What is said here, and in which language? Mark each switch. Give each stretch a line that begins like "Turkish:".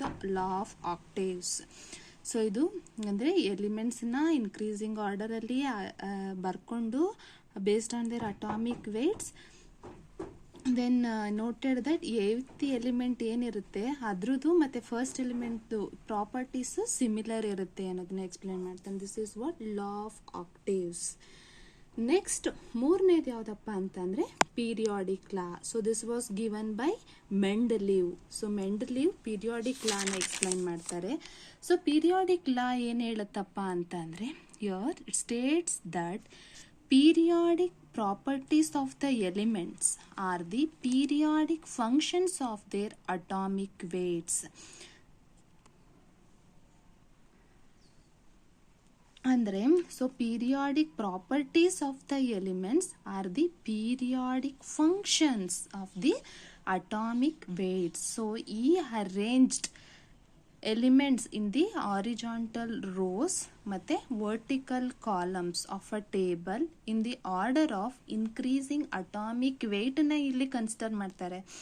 Kannada: ಇದು law of octaves. So ಇದು ಅಂದರೆ ಎಲಿಮೆಂಟ್ಸ್ನ ಇನ್ಕ್ರೀಸಿಂಗ್ ಆರ್ಡರಲ್ಲಿ ಬರ್ಕೊಂಡು
English: based on their atomic weights then noted that
Kannada: eighth element ಏನಿರುತ್ತೆ ಅದ್ರದ್ದು ಮತ್ತು ಫಸ್ಟ್ ಎಲಿಮೆಂಟ್ದು ಪ್ರಾಪರ್ಟೀಸು ಸಿಮಿಲರ್ ಇರುತ್ತೆ ಅನ್ನೋದನ್ನ ಎಕ್ಸ್ಪ್ಲೈನ್ ಮಾಡ್ತಾನೆ.
English: This is what law of octaves. Next
Kannada: ಮೂರನೇದು ಯಾವುದಪ್ಪ ಅಂತಂದರೆ
English: Periodic law. So this was given by Mendeleev. So Mendeleev
Kannada: periodic ಲಾನ explain ಮಾಡ್ತಾರೆ.
English: so periodic law
Kannada: ಏನು ಹೇಳುತ್ತಪ್ಪ ಅಂತಂದರೆ
English: Here it states that periodic properties of the elements are the periodic functions of their atomic weights. ಅಂದರೆ so periodic properties of the elements are the periodic functions of the atomic weights. So ಈ arranged elements in the horizontal rows ಮತ್ತು vertical columns of a table in the order of increasing atomic ವೆಯ್ಟನ್ನ
Kannada: ಇಲ್ಲಿ consider ಮಾಡ್ತಾರೆ.